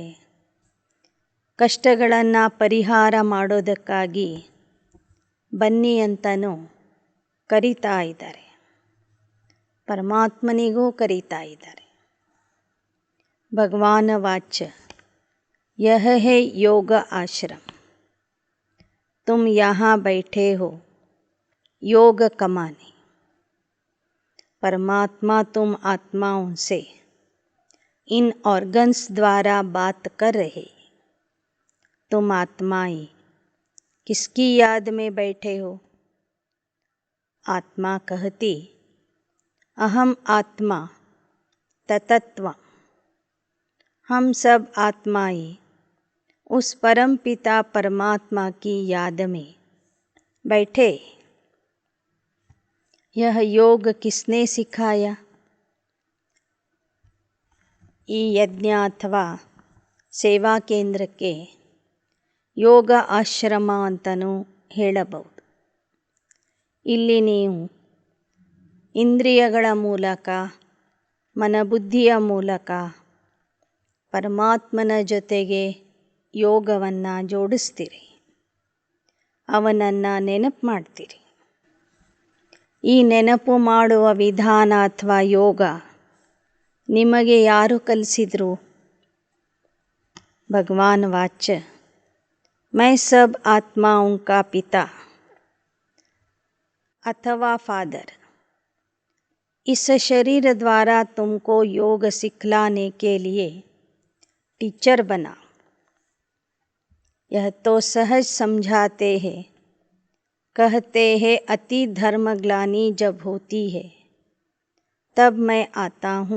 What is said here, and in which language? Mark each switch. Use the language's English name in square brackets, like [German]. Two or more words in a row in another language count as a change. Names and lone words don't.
[Kannada] ಕಷ್ಟಗಳನ್ನು ಪರಿಹಾರ ಮಾಡೋದಕ್ಕಾಗಿ ಬನ್ನಿ ಅಂತಲೂ ಕರೀತಾ ಇದ್ದಾರೆ. ಪರಮಾತ್ಮನಿಗೂ ಕರೀತಾ ಇದ್ದಾರೆ. [Hindi] भगवान वाच यह है योग आश्रम, तुम यहाँ बैठे हो योग कमाने. परमात्मा तुम आत्माओं से इन ऑर्गन्स द्वारा बात कर रहे. तुम आत्माएं किसकी याद में बैठे हो? आत्मा कहती अहम आत्मा ततत्व. हम सब आत्माएं उस परम पिता परमात्मा की याद में बैठे. यह योग किसने सिखाया? [Kannada] ಈ ಯಜ್ಞ ಅಥವಾ ಸೇವಾ ಕೇಂದ್ರಕ್ಕೆ ಯೋಗ ಆಶ್ರಮ ಅಂತಲೂ ಹೇಳಬಹುದು. ಇಲ್ಲಿ ನೀವು ಇಂದ್ರಿಯಗಳ ಮೂಲಕ ಮನಬುದ್ಧಿಯ ಮೂಲಕ ಪರಮಾತ್ಮನ ಜೊತೆಗೆ ಯೋಗವನ್ನು ಜೋಡಿಸ್ತೀರಿ, ಅವನನ್ನು ನೆನಪು ಮಾಡ್ತೀರಿ. ಈ ನೆನಪು ಮಾಡುವ ವಿಧಾನ ಅಥವಾ ಯೋಗ ನಿಮಗೆ ಯಾರು ಕಲಿಸಿದರು? [Hindi] भगवान वाच मैं सब आत्माओं का पिता अथवा फादर इस शरीर द्वारा तुमको योग सिखलाने के लिए टीचर बना. यह तो सहज समझाते हैं, कहते हैं अति धर्मग्लानि जब होती है तब मैं आता हूँ.